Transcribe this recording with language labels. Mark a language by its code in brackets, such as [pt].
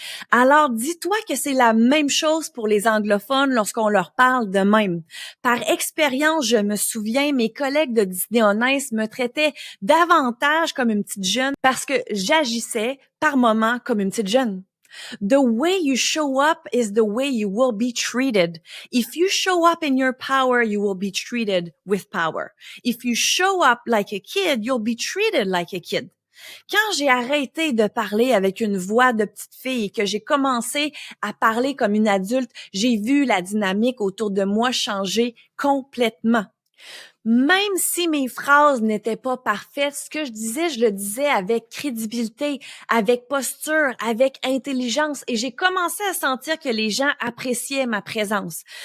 [fr] Alors, dis-toi que c'est la même chose pour les anglophones lorsqu'on leur parle de même. Par expérience, je me souviens, mes collègues de Disney On Ice me traitaient davantage comme une petite jeune parce que j'agissais par moments comme une petite jeune. [en] The way you show up is the way you will be treated. If you show up in your power, you will be treated with power. If you show up like a kid, you'll be treated like a kid. [fr] Quand j'ai arrêté de parler avec une voix de petite fille et que j'ai commencé à parler comme une adulte, j'ai vu la dynamique autour de moi changer complètement. Même si mes phrases n'étaient pas parfaites, ce que je le disais avec crédibilité, avec posture, avec intelligence, et j'ai commencé à sentir que les gens appréciaient ma présence.